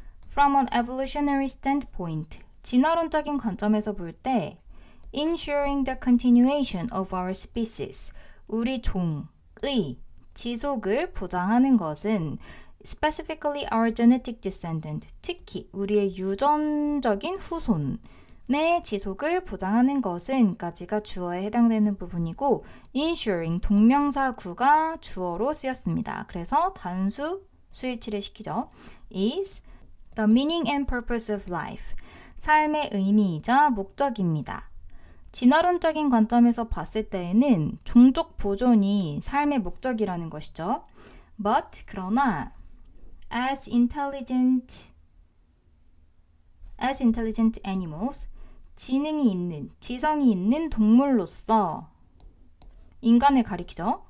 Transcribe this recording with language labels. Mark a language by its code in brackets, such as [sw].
[en] From an evolutionary standpoint, [ko] 진화론적인 관점에서 볼 때 [en] ensuring the continuation of our species, [ko] 우리 종의 지속을 보장하는 것은 [en] specifically our genetic descendant, [ko] 특히 우리의 유전적인 후손의 지속을 보장하는 것은 까지가 주어에 해당되는 부분이고 ensuring 동명사구가 주어로 쓰였습니다. 그래서 단수 수일치를 시키죠. [en] is the meaning and purpose of life, [ko] 삶의 의미이자 목적입니다. 진화론적인 관점에서 봤을 때에는 종족 보존이 삶의 목적이라는 것이죠. But 그러나 [en] as intelligent animals, [ko] 지능이 있는, 지성이 있는 동물로서 인간을 가리키죠.